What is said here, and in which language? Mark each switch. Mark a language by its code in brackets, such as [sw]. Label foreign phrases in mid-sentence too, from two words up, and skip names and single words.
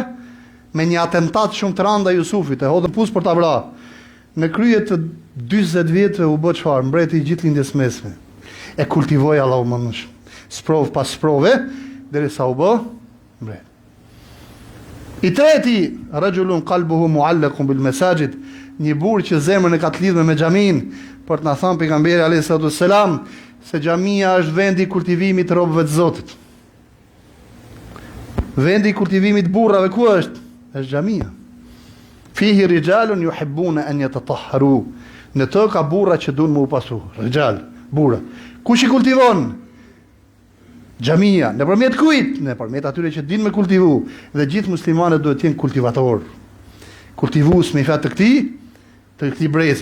[sq] Me një atentat shumë të rëndë ndaj Jusufit, e hodhën pus për ta vrarë. Në krye të 40 vjetëve u bë çfarë? Mbreti i gjithë lindjes mesme. E kultivoi Allahu më nush. Sprov pas sprove derisa u bë mbret. I treti, [ar] رجل قلبه معلق بالمساجد, [sq] një burr që zemrën e ka të lidhur me xhamin, për të na thënë pejgamberi [ar] عليه الصلاة والسلام [sq] se xhamia është vendi i kultivimit të robëve të Zotit. Vendi i kultivimit burrave ku është? Është xhamia. [ar] فيه رجال يحبون أن يتطهروا. [sq] Në të ka burra që duan më u pasu. Rijal, burra. Kush i kultivon? Xhamia. Nëpërmjet kujt? Nëpërmjet atyre që dinë me kultivu. Dhe gjithë muslimanët duhet të jenë kultivator. Kultivues me fat të këtij brezi.